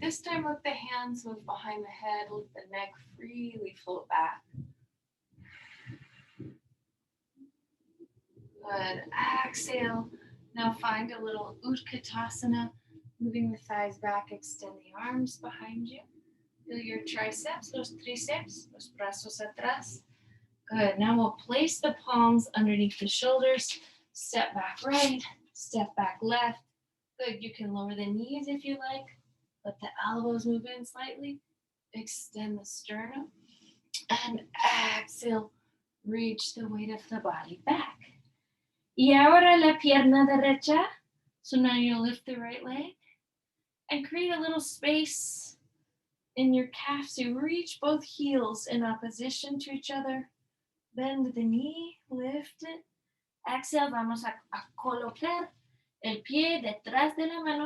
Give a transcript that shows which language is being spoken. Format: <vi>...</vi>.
<en>This time, let the hands move behind the head. Let the neck freely float back. Good. Exhale. Now find a little Utkatasana, moving the thighs back, extend the arms behind you. Feel your triceps,</en> <es>los tríceps, los brazos atrás.</es> <en>Good. Now we'll place the palms underneath the shoulders. Step back right, step back left. Good. You can lower the knees if you like. Let the elbows move in slightly. Extend the sternum. And exhale, reach the weight of the body back.</en> <es>Y ahora la pierna derecha.</es> <en>So now you lift the right leg and create a little space in your calf. So you reach both heels in opposition to each other. Bend the knee, lift it.</en> <es>Exhale, vamos a colocar el pie detrás de la mano.</es>